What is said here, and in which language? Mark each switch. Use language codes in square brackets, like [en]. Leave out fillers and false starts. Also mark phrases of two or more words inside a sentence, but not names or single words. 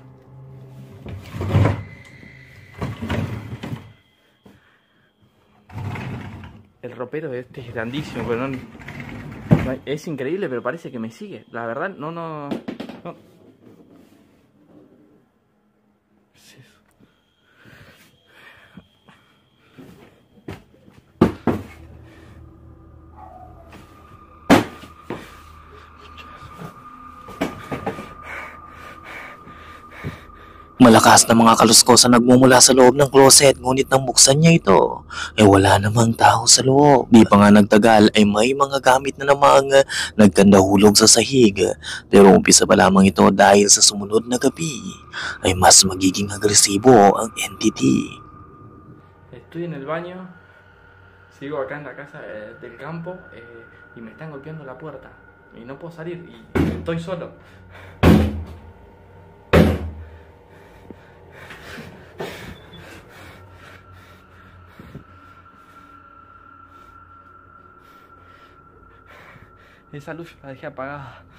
[es] El ropero este es grandísimo, pero no, es increíble, pero parece que me sigue. La verdad, no. ¿Qué es eso? [tl] Malakas na mga kaluskosan nagmumula sa loob ng closet, ngunit nang buksan niya ito, ay wala namang tao sa loob. Di pa nga nagtagal ay may mga gamit na namang nagkandahulog sa sahig. Pero umpisa pa lamang ito dahil sa sumunod na gabi ay mas magiging agresibo ang entity. [es] Estoy en el baño, sigo acá en la casa del campo y me están golpeando la puerta y no puedo salir y estoy solo. Esa luz la dejé apagada.